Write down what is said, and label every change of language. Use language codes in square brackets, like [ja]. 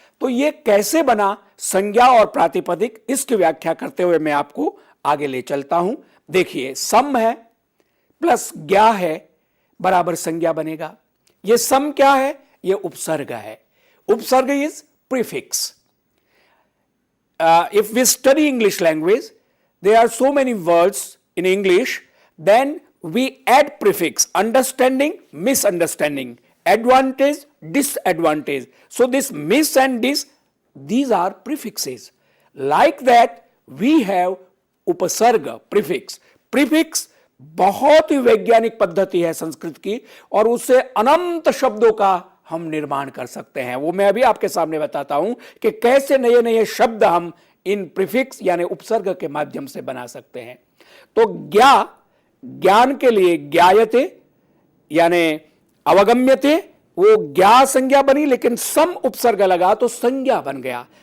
[hi] तो ये कैसे बना, संज्ञा और प्रातिपदिक, इसकी व्याख्या करते हुए मैं आपको आगे ले चलता हूं। देखिए, सम है प्लस ज्ञा है बराबर संज्ञा बनेगा। ये सम क्या है, ये उपसर्ग है। उपसर्ग is prefix. [en] If we study English language, there are so many words in English, then we add prefix, understanding, misunderstanding, advantage, disadvantage. So this mis and dis, these are prefixes. Like that, we have उपसर्ग, prefix. [hi] Prefix बहुत ही वैज्ञानिक पद्धति है संस्कृत की, और उससे अनंत शब्दों का हम निर्माण कर सकते हैं। वो मैं अभी आपके सामने बताता हूं कि कैसे नए नए शब्द हम इन प्रीफिक्स यानी उपसर्ग के माध्यम से बना सकते हैं। तो ज्ञा, ज्ञान के लिए ज्ञायते यानी अवगम्यते, वो ज्ञा संज्ञा बनी, लेकिन सम उपसर्ग लगा तो संज्ञा बन गया।